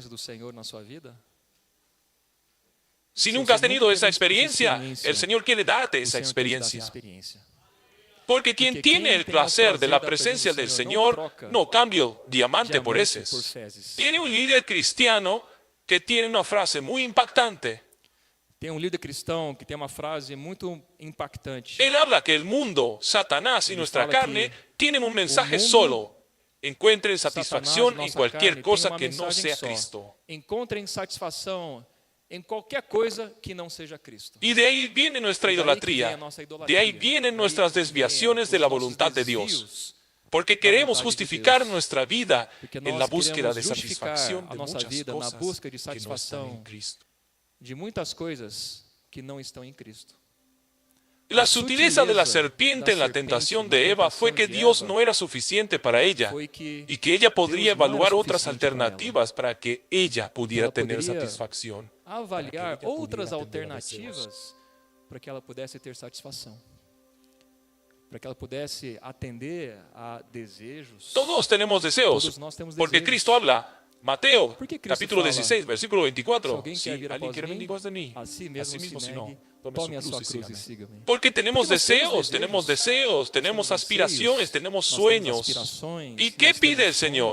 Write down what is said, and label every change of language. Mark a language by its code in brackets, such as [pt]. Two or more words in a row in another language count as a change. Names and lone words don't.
[es] Si nunca has tenido esa experiencia, el Señor quiere darte esa experiencia. Porque quien tiene el placer de la presencia del Señor no cambia diamante por heces. Tiene un líder cristiano que tiene una frase muy impactante. [pt] Tem líder cristão que tem uma frase muito impactante. [es] Él habla que el mundo, Satanás y nuestra carne tienen un mensaje solo. Encuentren satisfacción en cualquier cosa que no sea Cristo. [pt] Encontrem satisfação em qualquer coisa que não seja Cristo. [es] Y de ahí viene nuestra idolatría. De ahí vienen nuestras desviaciones de la voluntad de Dios. Porque queremos justificar nuestra vida en la búsqueda de satisfacción de muchas cosas que no están en Cristo. [pt] De muitas coisas que não estão em Cristo. [es] La sutileza de la serpiente en la tentación de Eva fue que Dios no era suficiente para ella y que ella podría evaluar otras alternativas para que ella pudiera tener satisfacción. [pt] Avaliar outras alternativas para que ela pudesse ter satisfação. Para que ela pudesse atender a desejos. [es] Todos tenemos deseos, porque Cristo habla. Mateo, capítulo 16, versículo 24. Si alguien quiere venir de mí, a sí mismo si no, tome su cruz y sígame. Porque tenemos deseos, tenemos aspiraciones, tenemos sueños. ¿Y qué pide el Señor?